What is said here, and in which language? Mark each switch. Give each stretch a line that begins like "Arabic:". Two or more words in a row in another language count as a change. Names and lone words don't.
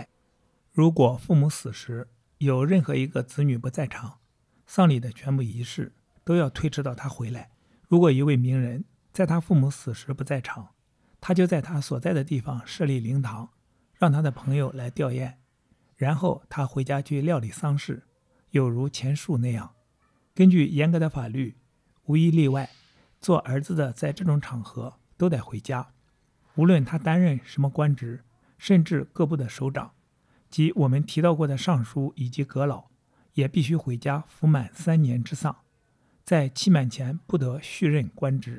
Chinese: 如果父母死時有任何一個子女不在場，喪禮的全部儀式都要推遲到他回來。如果一位名人在他父母死時不在场，他就在他所在的地方設立靈堂，讓他的朋友來吊唁，然後他回家去料理喪事，有如前述那樣。根據嚴格的法律，無一例外，做兒子的在這種場合都得回家，無論他擔任什麼官職，甚至各部的首長，即我們提到過的尚書以及閣老，也必須回家服滿3年之喪，在期滿前不得續任官職。